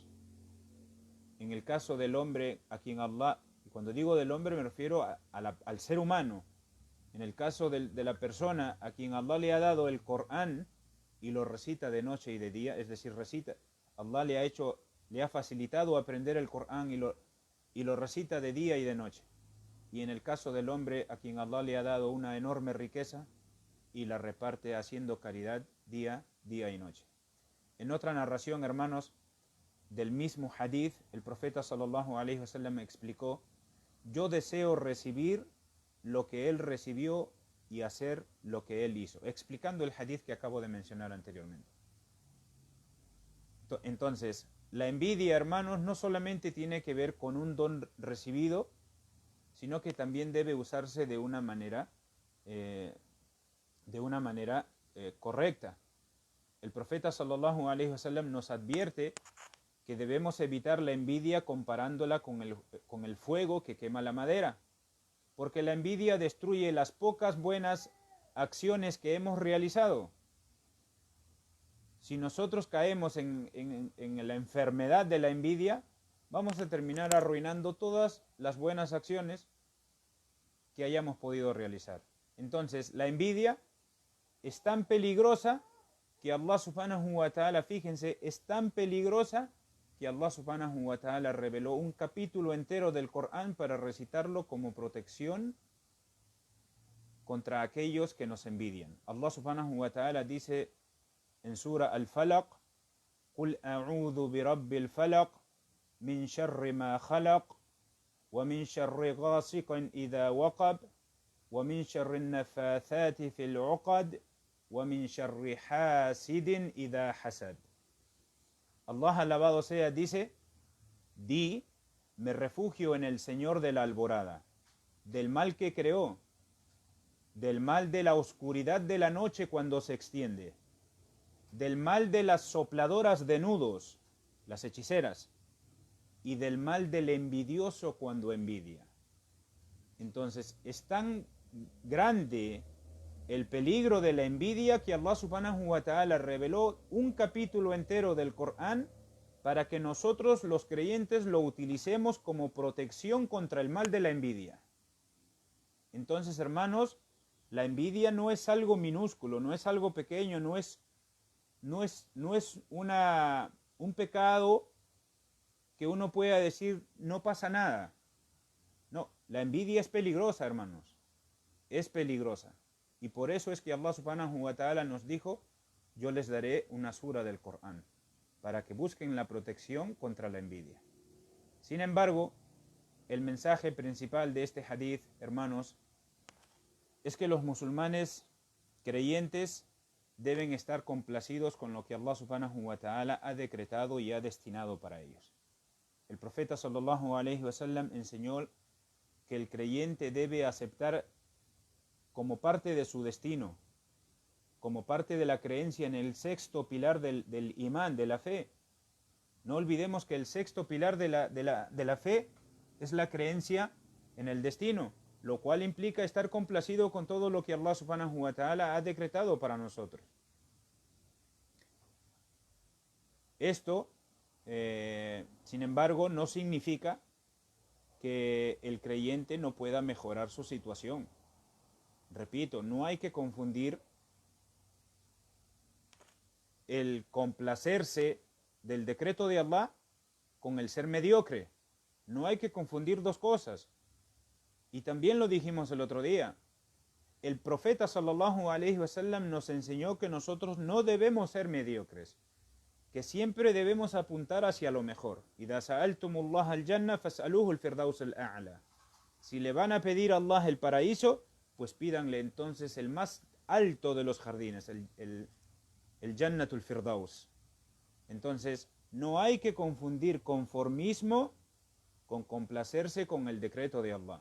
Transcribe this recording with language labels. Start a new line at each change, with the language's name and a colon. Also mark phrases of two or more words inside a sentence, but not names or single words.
Spanish: En el caso del hombre a quien Allah, y cuando digo del hombre me refiero al ser humano, en el caso de la persona a quien Allah le ha dado el Corán y lo recita de noche y de día, es decir, recita, Allah le ha facilitado aprender el Corán y lo recita de día y de noche. Y en el caso del hombre a quien Allah le ha dado una enorme riqueza y la reparte haciendo caridad día y noche. En otra narración, hermanos, del mismo hadith, el profeta
Arabic: صلى الله عليه وسلم
Spanish: explicó: yo deseo recibir lo que él recibió y hacer lo que él hizo, explicando el hadith que acabo de mencionar anteriormente. Entonces, la envidia, hermanos, no solamente tiene que ver con un don recibido, sino que también debe usarse de una manera correcta. El profeta
Arabic: صلى الله عليه وسلم
Spanish: nos advierte que debemos evitar la envidia comparándola con el fuego que quema la madera, porque la envidia destruye las pocas buenas acciones que hemos realizado. Si nosotros caemos en la enfermedad de la envidia, vamos a terminar arruinando todas las buenas acciones que hayamos podido realizar. Entonces, la envidia es tan peligrosa que Allah
Arabic: سبحانه وتعالى,
Spanish: fíjense, es tan peligrosa que Allah
Arabic: سبحانه وتعالى
Spanish: reveló un capítulo entero del Corán para recitarlo como protección contra aquellos que nos envidian.
Arabic: Allah subhanahu wa ta'ala dice en Sura Al-Falaq: قُلْ أَعُوذُ بِرَبِّ الْفَلَقِ مِنْ شَرِّ مَا خَلَقَ وَمِنْ شَرِّ غَاسِقٍ إِذَا وَقَبَ وَمِنْ شَرِّ النَّفَّاثَاتِ فِي الْعُقَدِ وَمِنْ شَرِّ حَاسِدٍ إِذَا حَسَدَ.
Spanish: Allah alabado sea dice: di, me refugio en el Señor de la alborada, del mal que creó, del mal de la oscuridad de la noche cuando se extiende, del mal de las sopladoras de nudos, las hechiceras, y del mal del envidioso cuando envidia. Entonces, es tan grande el peligro de la envidia que Allah
Arabic: سبحانه وتعالى
Spanish: reveló un capítulo entero del Corán para que nosotros los creyentes lo utilicemos como protección contra el mal de la envidia. Entonces, hermanos, la envidia no es algo minúsculo, no es algo pequeño, no es un pecado que uno pueda decir no pasa nada. No, la envidia es peligrosa, hermanos, es peligrosa. Y por eso es que Allah
Arabic: سبحانه وتعالى
Spanish: nos dijo: yo les daré una sura del Corán, para que busquen la protección contra la envidia. Sin embargo, el mensaje principal de este hadith, hermanos, es que los musulmanes creyentes deben estar complacidos con lo que Allah
Arabic: سبحانه وتعالى
Spanish: ha decretado y ha destinado para ellos. el profeta
Arabic: صلى الله عليه وسلم
Spanish: enseñó que el creyente debe aceptar como parte de su destino, como parte de la creencia en el sexto pilar del imán, de la fe. No olvidemos que el sexto pilar de la fe es la creencia en el destino, lo cual implica estar complacido con todo lo que Allah
Arabic: سبحانه وتعالى
Spanish: ha decretado para nosotros. Esto, sin embargo, no significa que el creyente no pueda mejorar su situación. Repito, no hay que confundir el complacerse del decreto de Allah con el ser mediocre. No hay que confundir dos cosas. Y también lo dijimos el otro día. El profeta
Arabic: صلى الله عليه وسلم
Spanish: nos enseñó que nosotros no debemos ser mediocres, que siempre debemos apuntar hacia lo mejor.
Arabic: إذا سألتم الله الجنة فاسألوه الفردوس الأعلى.
Spanish: Si le van a pedir a Allah el paraíso, pues pídanle entonces el más alto de los jardines, el Jannatul Firdaus. Entonces, no hay que confundir conformismo con complacerse con el decreto de Allah.